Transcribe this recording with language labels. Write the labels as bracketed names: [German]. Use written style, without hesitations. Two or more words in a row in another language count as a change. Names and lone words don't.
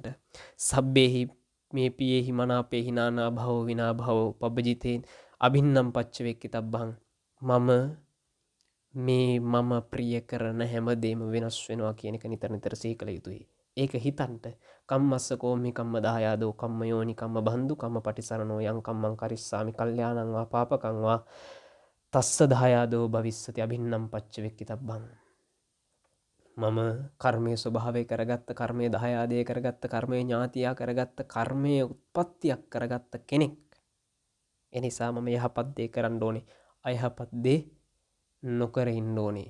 [Pali] සබ්බේහි මේ පියේහි මනාපේහි නානා භවෝ විනා භවෝ පබ්බජිතේන් අභින්නම් පච්ච වෙක්කිතබ්බං. [Sinhala] මම ප්‍රිය කරන හැමදේම වෙනස් වෙනවා කියන එක නිතර නිතර සිහි කළ යුතුයි. ඒක හිතන්ට. [Pali] කම්මස්ස කෝමි කම්ම දායාදෝ කම්ම යෝනි කම්ම බන්දු කම්ම පටිසරණෝ යං කම්මං කරිස්සාමි කල්යාණං වා පාපකං වා තස්ස දායාදෝ භවිස්සති අභින්නම් පච්ච වෙක්කිතබ්බං. [Sinhala] මම කර්මයේ ස්වභාවය කරගත්ත, කර්මයේ දායාදය කරගත්ත, කර්මයේ ඥාතියා කරගත්ත, කර්මයේ උත්පත්තියක් කරගත්ත කෙනෙක්. එනිසා මම යහපත් දේ කරන්න ඕනේ. අයහපත් දේ නොකර ඉන්න ඕනේ.